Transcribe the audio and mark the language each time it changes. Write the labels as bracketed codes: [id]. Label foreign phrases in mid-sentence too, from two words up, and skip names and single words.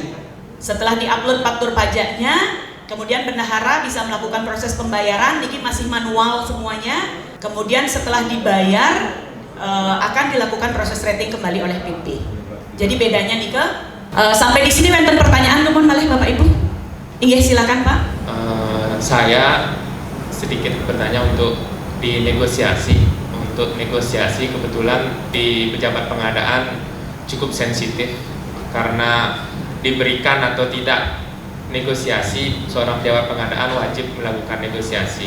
[id] Setelah diupload faktur pajaknya, kemudian bendahara bisa melakukan proses pembayaran. Niki masih manual semuanya. Kemudian setelah dibayar akan dilakukan proses rating kembali oleh PP. Jadi bedanya nika. Sampai di sini wonten pertanyaan nuwun malih Bapak Ibu. Inggih silakan Pak. Saya sedikit bertanya untuk di negosiasi. Untuk negosiasi kebetulan di pejabat pengadaan cukup sensitif karena diberikan atau tidak negosiasi, seorang pejabat pengadaan wajib melakukan negosiasi.